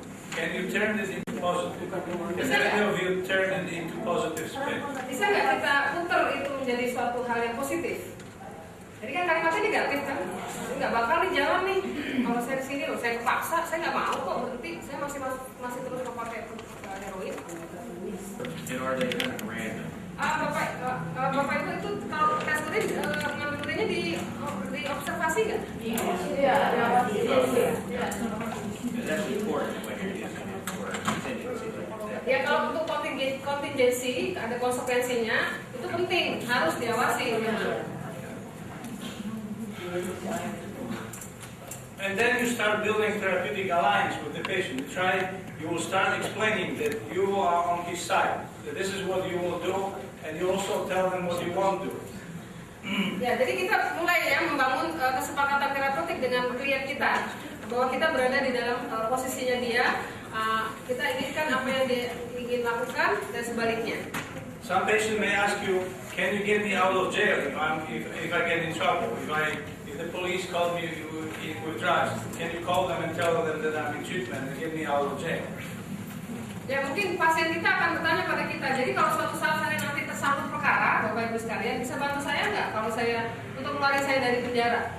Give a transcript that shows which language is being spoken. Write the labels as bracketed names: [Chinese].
[English] Can you turn this into positive? Can any of you turn it into positive spin? [Indonesian] Bisa nggak kita putar itu menjadi suatu hal yang positif? Jadi kan kalimatnya negatif kan, nggak bakal nih jalan nih. Kalau saya di sini loh, saya kepaksa, saya nggak mau kok berhenti, saya masih terus memakai heroin. [English] Are they kind of random? [Indonesian] Bapak Ibu itu kalau tes urin ngambilnya di observasi nggak? Iya. [English] That's important when you're using it for contingency like that. [Indonesian] Ya kalau untuk kontingensi ada konsekuensinya itu penting, harus diawasi. [English] And then you start building therapeutic alliance with the patient. You will start explaining that you are on his side, that this is what you will do, and you also tell them what you won't do. [Indonesian] Ya, jadi kita mulai ya membangun kesepakatan terapeutik dengan klien kita, bahwa kita berada di dalam posisinya dia, kita inginkan apa yang dia ingin lakukan dan sebaliknya. [English] Some patient may ask you, can you get me out of jail if I get in trouble? If the police call me with drugs, can you call them and tell them that I'm in treatment and get me out of jail? [Indonesian] Ya mungkin pasien kita akan bertanya pada kita, jadi kalau suatu saat saya nanti tersangkut perkara, Bapak Ibu sekalian, bisa bantu saya nggak kalau saya untuk mengeluarkan saya dari penjara?